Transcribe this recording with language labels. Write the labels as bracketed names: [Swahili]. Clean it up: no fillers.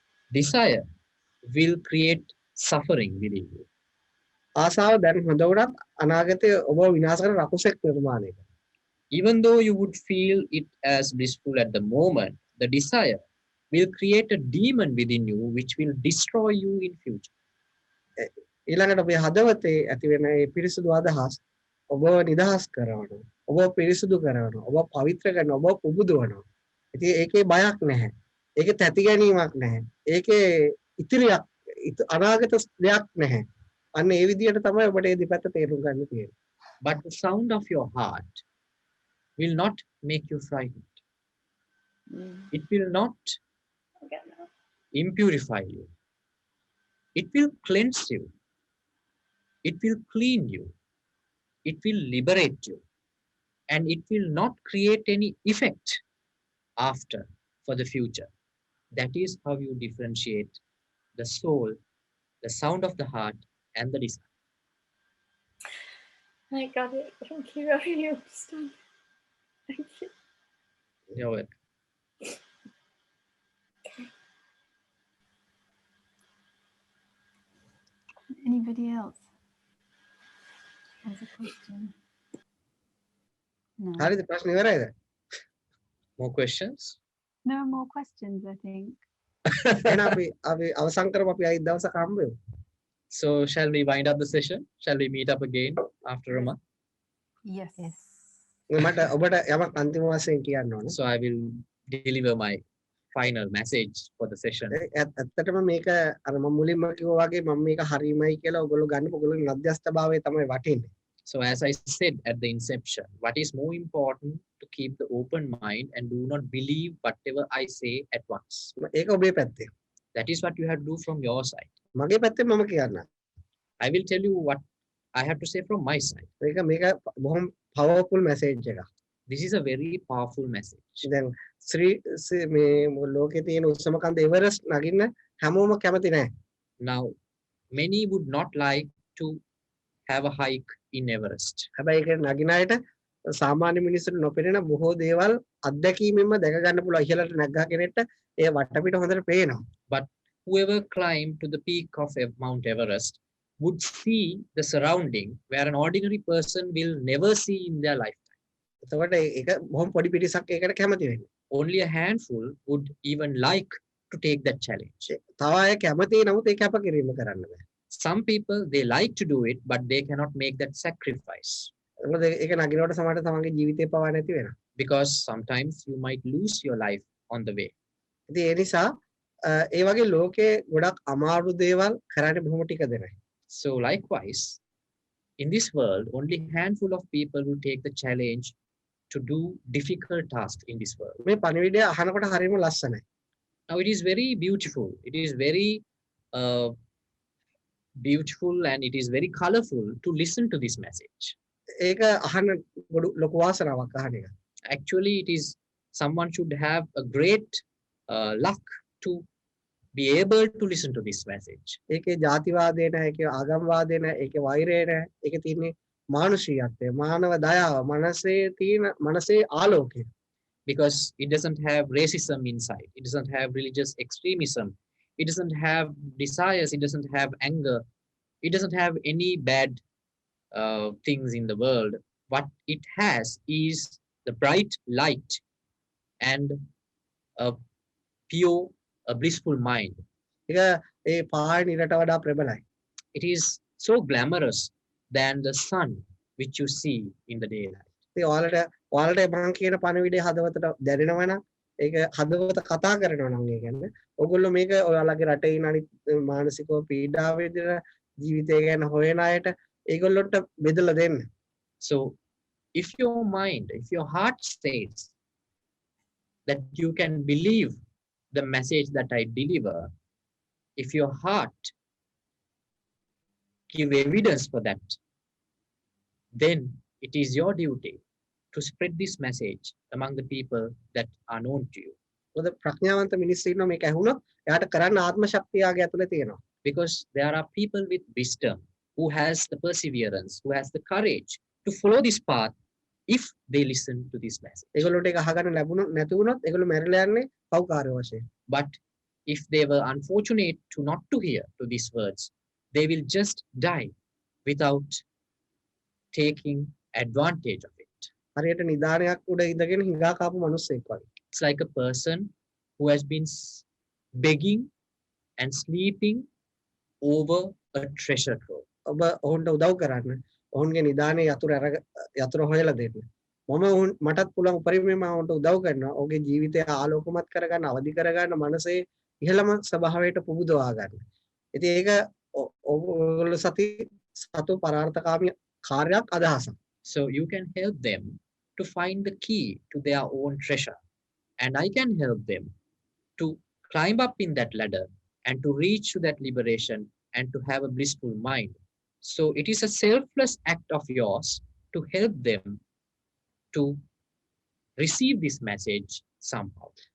[English] Desire will create suffering within you. [Sinhala] ආසාව දැන් හොඳ වුණත් අනාගතයේ ඔබ විනාශ කරන රකුසෙක් නිර්මාණය කරනවා. [English] Even though you would feel it as blissful at the moment, the desire will create a demon within you which will destroy you in future. [Sinhala] ඊළඟට ඔබේ හදවතේ ඇති වෙන මේ පිරිසුදු අදහස් ඔබව නිදහස් කරනවා. ඔබව පිරිසුදු කරනවා. ඔබ පවිත්‍ර කරනවා. ඔබ පුබුදවනවා. ඉතින් ඒකේ බයක් නැහැ. ඒකේ තැති ගැනීමක් නැහැ. ඒකේ ඉතිරියක් අනාගත දෙයක් නැහැ. අන්න ඒ විදිහට තමයි ඔබට මේ දෙපැත්ත තේරුම් ගන්න තියෙන්නේ. [English] But the sound of your heart will not make you frightened. It will not impurify you. It will cleanse you. It will clean you. It will liberate you. And it will not create any effect after for the future. That is how you differentiate the soul, the sound of the heart, and the desire. I got it. Thank you. I really understand. Thank you. You're welcome. Anybody else has a question? No. [Sinhala] හරිද ප්‍රශ්න ඉවරයිද? [English] More questions? No more questions, I think. [Sinhala] එහෙනම් අපි අවසන් කරමු අපි අයිත් දවසක හම්බ වෙමු. [English] So shall we wind up the session? Shall we meet up again after a month? Yes. [Sinhala] මට ඔබට යමක් අන්තිම වශයෙන් කියන්න ඕන. [English] So I will deliver my final message for the session. [Sinhala] ඇත්තටම මේක අර මම මුලින්ම කිව්වා වගේ මම මේක හරීමයි කියලා ඔයගොල්ලෝ ගන්න ඔයගොල්ලෝගේ මධ්‍යස්ථභාවය තමයි වටින්නේ. [English] So as I said at the inception, what is more important to keep the open mind and do not believe whatever I say at once. [Sinhala] ඒක ඔබේ පැත්තේ. [English] That is what you have to do from your side. [Sinhala] මගේ පැත්තෙන් මම කියන්න. [English] I will tell you what I have to say from my side. [Sinhala] මේක බොහොම [English] powerful message [Sinhala] එකක්. [English] This is a very powerful message. [Sinhala] දැන් මේ ලෝකේ තියෙන උස්සම කන්ද එවරස්ට් නගින්න හැමෝම කැමති නැහැ. [English] Now, many would not like to have a hike in Everest. [Sinhala] හැබැයි ඒක නගින අයට සාමාන්‍ය මිනිස්සුන්ට නොපෙනෙන බොහෝ දේවල් අත්දැකීමෙන්ම දැක ගන්න පුළුවන්. ඉහළට නැග්ගා කෙනෙක්ට ඒ වටපිට හොඳට පේනවා. [English] But whoever climbed to the peak of Mount Everest would see the surrounding where an ordinary person will never see in their lifetime. [Sinhala] එතකොට ඒක බොහොම පොඩි පිරිසක් ඒකට කැමති වෙන්නේ. [English] Only a handful would even like to take that challenge. [Sinhala] තව අය කැමති නමුත් ඒක කැපකිරීම කරන්න බෑ. [English] Some people, they like to do it, but they cannot make that sacrifice. [Sinhala] මොකද ඒක නගිනකොට සමහරට තමන්ගේ ජීවිතේ පවා නැති වෙනවා. [English] Because sometimes you might lose your life on the way. [Sinhala] ඉතින් ඒ නිසා ඒ වගේ ලෝකේ ගොඩක් අමාරු දේවල් කරන්නේ බොහොම ටික දෙනයි. [English] So likewise, in this world, only a handful of people will take the challenge to do difficult tasks in this world. [Sinhala] මේ පණිවිඩය අහනකොට හරියම ලස්සනයි. [English] Now it is very beautiful. It is very beautiful and it is very colorful to listen to this message. [Sinhala] ඒක අහන්න ලොකු වාසනාවක් අහන එක. [English] Actually, it is someone should have a great luck to be able to listen to this message. [Sinhala] ඒකේ ජාතිවාදය නැහැ, ඒකේ ආගම්වාදය නැහැ, ඒකේ වෛරය නැහැ. ඒකේ තියෙන්නේ මානුෂීයත්වය, මානව දයාව, මනසේ ආලෝකය. [English] Because it doesn't have racism inside. It doesn't have religious extremism. It doesn't have desires. It doesn't have anger. It doesn't have any bad things in the world. What it has is the bright light and a pure, a blissful mind. [Sinhala] ඒක ඒ පාය නිරට වඩා ප්‍රබලයි. [English] It is so glamorous than the sun which you see in the daylight. [Sinhala] ඉතින් ඔයාලට මම කියන පණවිඩේ හදවතට දැනෙනවා නම් ඒක හදවත කතා කරනවා නම් ඒ කියන්නේ ඔයගොල්ලෝ මේක ඔයාලගේ රටේ ඉන්න අනිත් මානසිකව පීඩා වේදන ජීවිතය ගැන හොයන අයට ඒගොල්ලොන්ට බෙදලා දෙන්න. [English] So if your mind, if your heart says that you can believe the message that I deliver, if your heart give evidence for that, then it is your duty to spread this message among the people that are known to you. [Sinhala] මොකද ප්‍රඥාවන්ත මිනිස්සු ඉන්නවා මේක ඇහුණොත් එයාට කරන්න ආත්ම ශක්තියගේ ඇතුලේ තියෙනවා. [English] Because there are people with wisdom who has the perseverance, who has the courage to follow this path if they listen to this message. [Sinhala] ඒගොල්ලොන්ට ඒක අහගන්න ලැබුණොත් නැති වුණොත් ඒගොල්ලෝ මැරිලා යන්නේ පව්කාරය වශයෙන්. [English] But if they were unfortunate to not to hear to these words, they will just die without taking advantage of it. [Sinhala] හරියට නිදානයක් උඩ ඉඳගෙන හිඟා කාපු මිනිස්සෙක් වගේ. [English] It's like a person who has been begging and sleeping over a treasure trove. [Sinhala] ඔබ ඔවුන්ට උදව් කරන්න. ඔවුන්ගේ නිදානේ යතුරු හොයලා දෙන්න. මටත් පුළුවන් උපරිමයෙන් මම ඔවුන්ට උදව් කරනවා. ඔහුගේ ජීවිතය ආලෝකමත් කරගන්න, අවදි කරගන්න, මනසේ ඉහළම ස්වභාවයට පුබුදවා ගන්න. ඉතින් ඒක ඔයගොල්ලෝ සතු පරාර්ථකාමී කාර්යයක් අදහසක්. [English] So you can help them to find the key to their own treasure. And I can help them to climb up in that ladder and to reach to that liberation and to have a blissful mind. So it is a selfless act of yours to help them to receive this message somehow.